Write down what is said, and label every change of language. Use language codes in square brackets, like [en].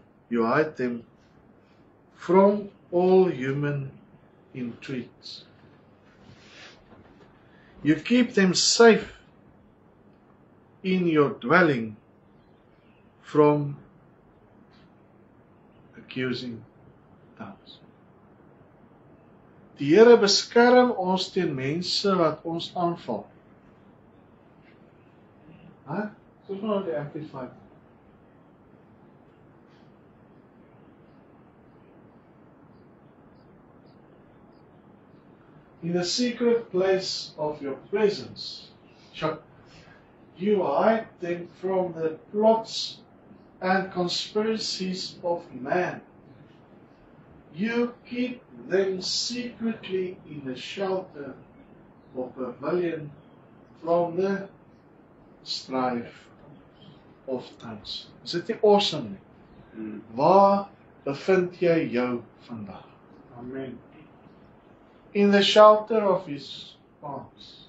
[en] You hide them from all human intrigues. You keep them safe in your dwelling from accusing tongues. [af] Die Here beskerm ons teen mense wat ons aanval. Soos nou die Amplified. [en] In the secret place of your presence, you hide them from the plots and conspiracies of man. You keep them secretly in the shelter of a pavilion from the strife of tongues. [af] Is dit nie awesome nie? Waar bevind jy jou vandag? [en] Amen. In the shelter of his arms.